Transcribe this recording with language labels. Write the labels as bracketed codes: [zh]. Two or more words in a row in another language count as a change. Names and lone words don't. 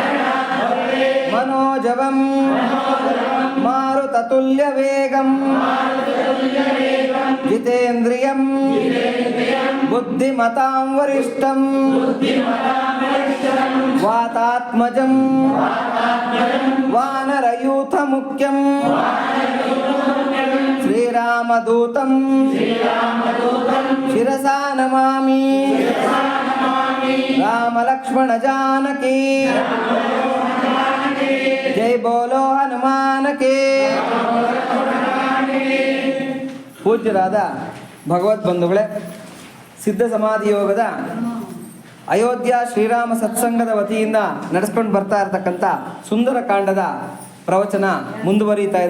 [sa] మనోజవం మారుతతుల్య వేగం జితేంద్రియం బుద్ధిమతాం వరిష్టం వాతాత్మజం వానరయూథ ముఖ్యం శ్రీరామదూతం శిరసా నమామి. [hi] रामलक्ष्मण जानकी जय बोलो हनुमानकी. [kn] ಪೂಜ್ಯರಾದ ಭಗವದ್ಬಂಧುಗಳೇ, ಸಿದ್ಧ ಸಮಾಧಿ ಯೋಗದ ಅಯೋಧ್ಯ ಶ್ರೀರಾಮ ಸತ್ಸಂಗದ ವತಿಯಿಂದ ನಡೆಸ್ಕೊಂಡು ಬರ್ತಾ ಇರತಕ್ಕಂಥ ಸುಂದರಕಾಂಡದ ಪ್ರವಚನ ಮುಂದುವರಿಯುತ್ತಾ ಇದೆ.